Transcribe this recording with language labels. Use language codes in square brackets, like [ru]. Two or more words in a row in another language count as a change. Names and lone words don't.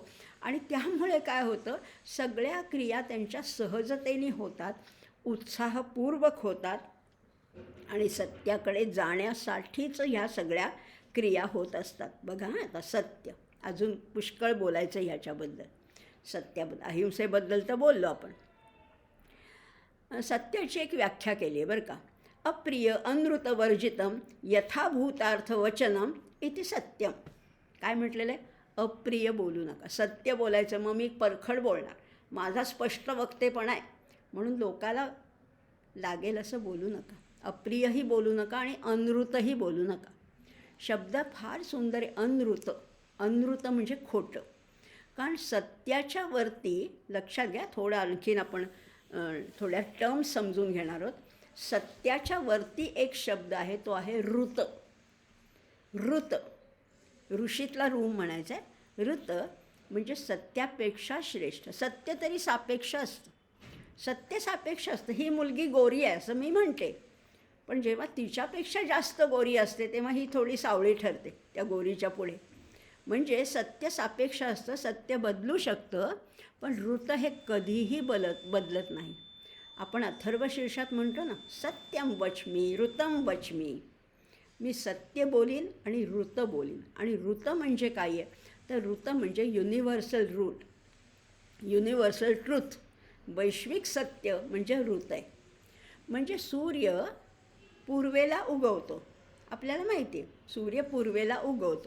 [mr] आणि त्यामुळे काय होतं, सगळ्या क्रिया त्यांच्या सहजतेने होतात, उत्साहपूर्वक होतात आणि सत्याकडे जाण्यासाठीच ह्या सगळ्या क्रिया होत असतात. बघा आता सत्य, अजून पुष्कळ बोलायचं ह्याच्याबद्दल. सत्याबद्दल, अहिंसेबद्दल तर बोललो आपण. सत्याची एक व्याख्या केली आहे बरं का. [sa] अप्रिय अनृतवर्जितम यथाभूतार्थवचनम इति सत्यम. [mr] काय म्हटलेलं आहे? अप्रिय बोलू नका, सत्य बोलायचं. मग मी परखड बोलणार, माझा स्पष्ट वक्तेपणा आहे म्हणून लोकाला लागेल असं बोलू नका. अप्रियही बोलू नका आणि अनृतही बोलू नका. शब्द फार सुंदर आहे, अनृत. अनृत म्हणजे खोटं. कारण सत्याच्या वरती, लक्षात घ्या, थोडं आणखीन आपण थोड्या टर्म्स समजून घेणार आहोत. सत्याच्या वरती एक शब्द आहे, तो आहे ऋत. ऋत, ऋषीतला ऋ म्हणायचं आहे. ऋत म्हणजे सत्यापेक्षा श्रेष्ठ. सत्य तरी सापेक्ष असतं, सत्य सापेक्ष असतं. ही मुलगी गोरी आहे असं मी म्हणते, पण जेव्हा तिच्यापेक्षा जास्त गोरी असते तेव्हा ही थोडी सावळी ठरते त्या गोरीच्या पुढे. म्हणजे सत्य सापेक्ष असतं, सत्य बदलू शकतं, पण ऋत हे कधीही बदलत नाही. आपण अथर्वशीर्षात म्हणतो ना, [sa] सत्यम वच्मी ऋतम वच्मी. [mr] मी सत्य बोलीन आणि ऋत बोलीन. आणि ऋत म्हणजे काय आहे, तर ऋत म्हणजे [en] universal root, universal truth. [mr] वैश्विक सत्य म्हणजे ऋत आहे. म्हणजे सूर्य पूर्वेला उगवतो, आपल्याला माहिती आहे, सूर्य पूर्वेला उगवतो.